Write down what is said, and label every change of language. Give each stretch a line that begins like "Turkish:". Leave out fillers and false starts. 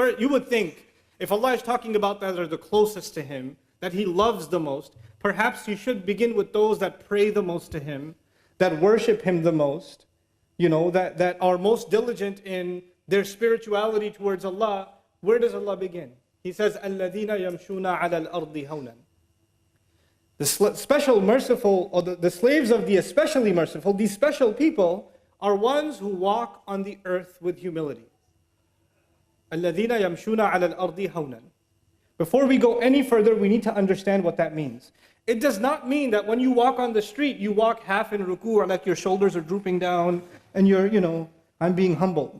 English: You would think, if Allah is talking about that are the closest to Him, that He loves the most, perhaps you should begin with those that pray the most to Him, that worship Him the most, that are most diligent in their spirituality towards Allah. Where does Allah begin? He says,
Arabic: الَّذِينَ يَمْشُونَ عَلَى الْأَرْضِ هَوْنًا.
English: The special merciful, or the slaves of the especially merciful, these special people are ones who walk on the earth with humility.
Arabic: الَّذِينَ يَمْشُونَ عَلَى الْأَرْضِ هَوْنًا.
English: Before we go any further, we need to understand what that means. It does not mean that when you walk on the street, you walk half in ruku, or like your shoulders are drooping down, and I'm being humble.